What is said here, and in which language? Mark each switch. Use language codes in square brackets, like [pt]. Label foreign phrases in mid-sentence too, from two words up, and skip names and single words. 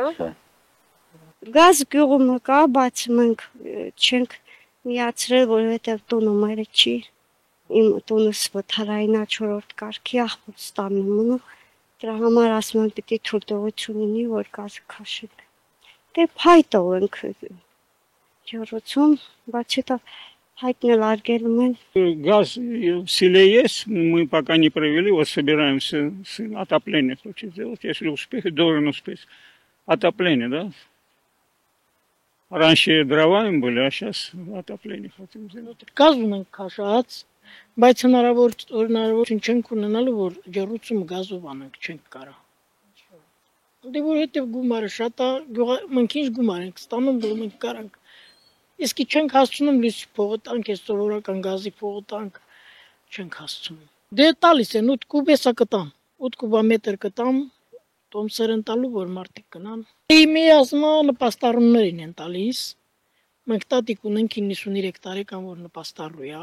[hy] Գազ գյուղում կա, բայց մենք չենք միացրել, որովհետև տունը մերը չի։ Իմ տունս վթարային 4-րդ կարգի աղբոց տանում ունու։ Դրա համար ասում եմ պիտի թույլտվություն ունի, որ գազը քաշենք։ Դե փայտով ենք ջրոցում, բայց հետո փայտն էլ արգելում են։ [ru] Газ в селе есть, мы пока не провели, вот собираемся с отопление хочет сделать, если успеет, должен успеть. Отопление, да? Раньше дрова им были, а сейчас отопление хотим сделать. [hy] Գազ ունենք քաշած, բայց հնարավորություն չենք ունենալու, որ ջրուցում գազով անենք, չենք կարա։ Դե որովհետև գումարը շատ է, մենք ինչ գումար ենք ստանում, որ մենք կարանք։ Իսկ չենք հասցնում լույսի փողը տանք, այս սովորական գազի փողը տանք, չենք հասցնում։ Դե տալիս են 8 կուբ էսա կտամ, 8 կուբամետր կտամ, տոմսեր են տալու, որ մարդիկ կնան։ Միասնա նպաստառումներին են տալիս։ Մենք տատիկ ունենք 93 տարեկան, որ նպաստառու է։